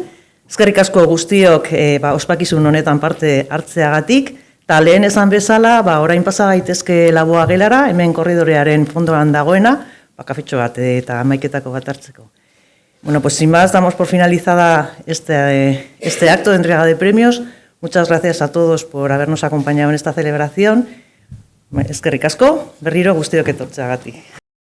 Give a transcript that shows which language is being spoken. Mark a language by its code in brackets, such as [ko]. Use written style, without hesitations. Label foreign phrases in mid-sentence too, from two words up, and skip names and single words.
[eu] Eskerrik asko guztiok ospakizun honetan parte hartzeagatik, eta lehen esan bezala, orain pasa gaitezke Laboa gelara, hemen korridorearen fondoan dagoena, kafetxo bat eta amaiketako bat hartzeko. [es] Bueno, pues sin más, damos por finalizada este acto de entrega de premios. Muchas gracias a todos por habernos acompañado en esta celebración. [eu] Eskerrik asko, berriro guztiok etortzeagatik.